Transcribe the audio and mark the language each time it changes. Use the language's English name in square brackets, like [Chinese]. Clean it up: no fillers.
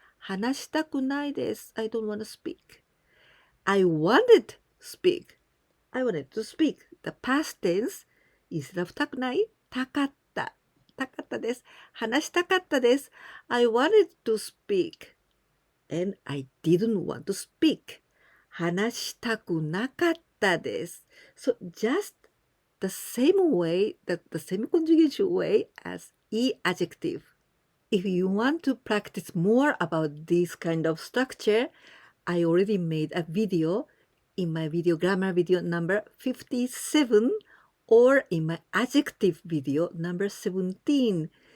[Japanese] 話したくないです。 [English] I don't want to speak. I wanted to speak. I wanted to speak. The past tense, instead of たくない、たかった。 [Japanese] たかったです。話したかったです。 [English] I wanted to speak. And I didn't want to speak. [Japanese] 話したくなかったです。 [English] So just the same way, the same conjugation way as いい adjective. If you want to practice more about this kind of structure, I already made a video in my video grammar video number 57 or in my adjective video number 17.